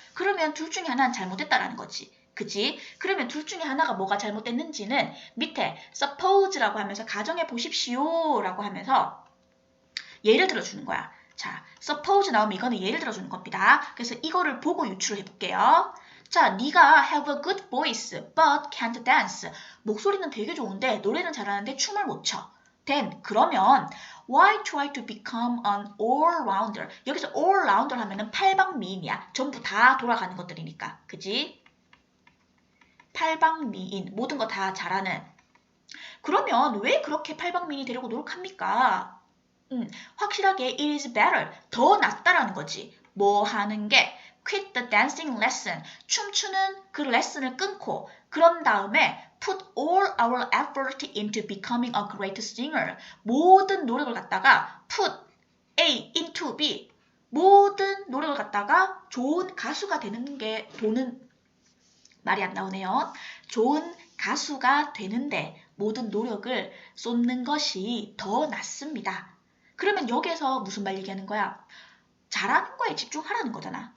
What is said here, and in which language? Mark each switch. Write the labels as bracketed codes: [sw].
[ko] 그러면 둘 중에 하나는 잘못됐다라는 거지. 그치? 그러면 둘 중에 하나가 뭐가 잘못됐는지는 밑에 suppose라고 하면서 가정해 보십시오 라고 하면서 예를 들어주는 거야. 자, suppose 나오면 이거는 예를 들어주는 겁니다. 그래서 이거를 보고 유추를 해볼게요. 자, 네가 [en] have a good voice but can't dance. [ko] 목소리는 되게 좋은데 노래는 잘하는데 춤을 못 춰. [en] Then [ko] 그러면 [en] why try to become an all-rounder? [ko] 여기서 all-rounder 하면은 팔방미인이야. 전부 다 돌아가는 것들이니까. 그지? 팔방미인. 모든 거 다 잘하는. 그러면 왜 그렇게 팔방미인이 되려고 노력합니까? 확실하게 [en] it is better. [ko] 더 낫다라는 거지. 뭐 하는 게 [en] quit the dancing lesson. [ko] 춤추는 그 레슨을 끊고 그런 다음에 [en] put all our effort into becoming a great singer. [ko] 모든 노력을 갖다가 [en] put A into B. [ko] 모든 노력을 갖다가 좋은 가수가 되는 게 말이 안 나오네요. 좋은 가수가 되는데 모든 노력을 쏟는 것이 더 낫습니다. 그러면 여기에서 무슨 말 얘기하는 거야? 잘하는 거에 집중하라는 거잖아.